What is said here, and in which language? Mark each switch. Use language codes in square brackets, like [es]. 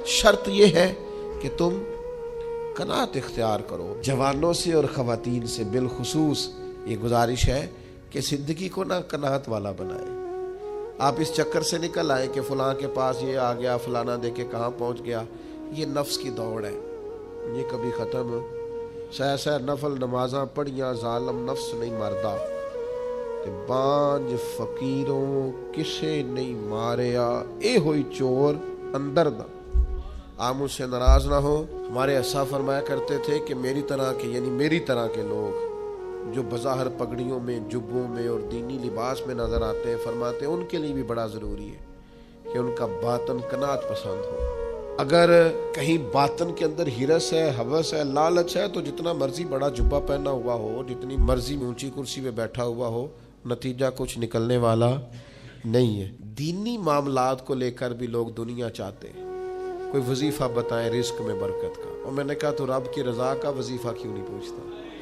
[ur] شرط یہ ہے کہ تم قناعت اختیار کرو. جوانوں سے اور خواتین سے بالخصوص یہ گزارش ہے کہ زندگی کو نہ قناعت والا بنائے. آپ اس چکر سے نکل آئے کہ فلاں کے پاس یہ آ گیا, فلانا دیکھے کہاں پہنچ گیا. یہ نفس کی دوڑ ہے, یہ کبھی ختم. [pa] سہ نفل نمازاں پڑھیاں ظالم نفس نہیں مردہ, تے بانج فقیروں کسے نہیں ماریا, اے ہوئی چور اندر دا. [ur] آپ مجھ سے ناراض نہ ہو. ہمارے اسا فرمایا کرتے تھے کہ میری طرح کے, یعنی میری طرح کے لوگ جو بظاہر پگڑیوں میں, جبوں میں اور دینی لباس میں نظر آتے ہیں, فرماتے ہیں ان کے لیے بھی بڑا ضروری ہے کہ ان کا باطن قناعت پسند ہو. اگر کہیں باطن کے اندر ہرس ہے، ہوس ہے، لالچ ہے، تو جتنا مرضی بڑا جبہ پہنا ہوا ہو، جتنی مرضی اونچی کرسی پہ بیٹھا ہوا ہو، نتیجہ کچھ نکلنے والا نہیں ہے۔ دینی معاملات کو لے کر بھی لوگ دنیا چاہتے ہیں۔ کوئی وظیفہ بتائیں رزق میں برکت کا، اور میں نے کہا تو رب کی رضا کا وظیفہ کیوں نہیں پوچھتا؟